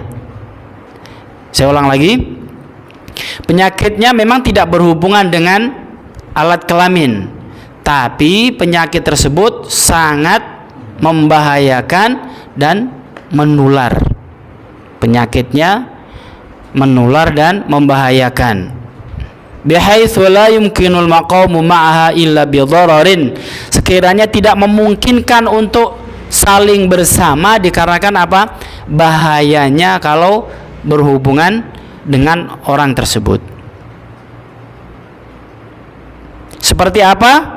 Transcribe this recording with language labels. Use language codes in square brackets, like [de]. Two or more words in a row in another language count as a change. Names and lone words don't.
[id] Saya ulang lagi, penyakitnya memang tidak berhubungan dengan alat kelamin, tapi penyakit tersebut sangat membahayakan dan menular. Penyakitnya menular dan membahayakan. [ar] بحيث لا يمكن المقام معها إلا بضرر. [id] Sekiranya tidak memungkinkan untuk saling bersama dikarenakan apa? Bahayanya kalau berhubungan dengan orang tersebut. Seperti apa?